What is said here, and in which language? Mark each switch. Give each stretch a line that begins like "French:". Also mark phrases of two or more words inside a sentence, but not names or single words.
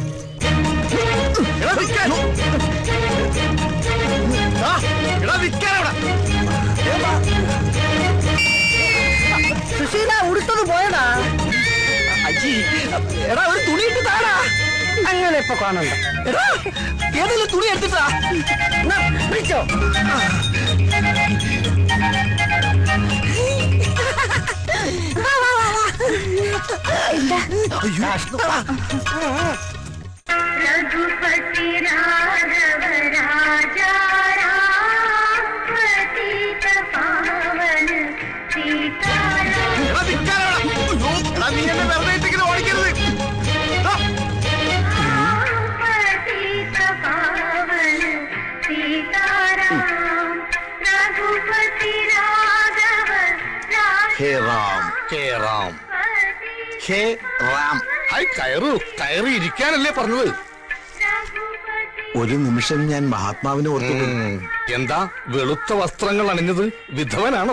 Malayalam: സുശീല ഉടുത്തത് പോയടാ. അജി എടാ ഒരു തുണി ഇട്ട് താടാ. അങ്ങനെ ഇപ്പൊ കാണണ്ട. എടാ ഏതെങ്കിലും തുണി എടുത്തിട്ടാ പിടിച്ചോ.
Hindi: रघुपति राघव राजा राम पतित पावन सीताराम
Malayalam: നീ എന്നെ വെറുതെ ഇട്ടിങ്ങനെ ഓടിക്കരുത്.
Hindi: पतित पावन सीताराम रघुपति राघव
Malayalam: ഹേ റാം, ഹേ റാം, ഹേ റാം. ഹായ്, കയറി ഇരിക്കാനല്ലേ പറഞ്ഞത്? ഒരു നിമിഷം ഞാൻ മഹാത്മാവിനെ ഓർത്തു. എന്താ വെളുത്ത വസ്ത്രങ്ങൾ അണിഞ്ഞത്? വിധവനാണോ?